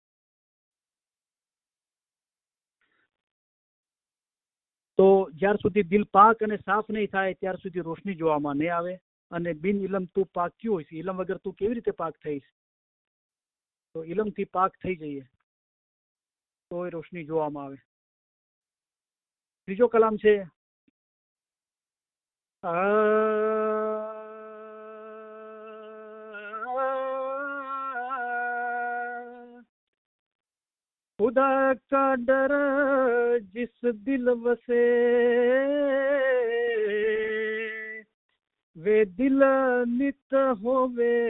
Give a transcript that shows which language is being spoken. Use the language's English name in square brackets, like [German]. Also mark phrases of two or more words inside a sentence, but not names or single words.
[Gujarati] તો જ્યાર સુધી દિલ પાક અને સાફ નહીં થાય ત્યાર સુધી રોશની જોવામાં નહીં આવે. અને બિન ઇલમ તું પાક્યું હોય છે, ઇલમ વગર તું કેવી રીતે પાક થઈશ? તો ઇલમથી પાક થઈ જઈએ તો એ રોશની જોવામાં આવે. ત્રીજો કલામ છે [Hindi] खुदा का डर जिस दिल वसे वे दिल नित होवे